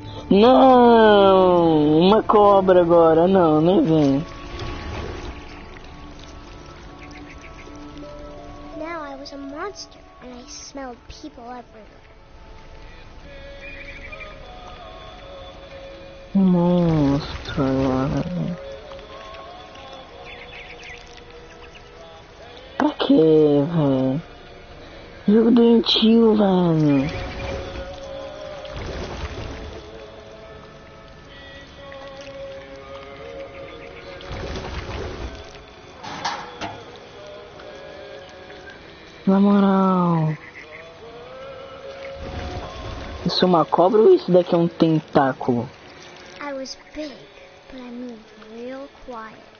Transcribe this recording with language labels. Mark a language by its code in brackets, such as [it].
[pt] Não, uma cobra agora, não, nem vem. [en] Now I was a monster and I smelled people everywhere. [pt] Monstro agora. Pra que, velho? Jogo doentio, velho. Na moral. Isso é uma cobra ou isso daqui é um tentáculo? [en] I was big, but I moved real quiet.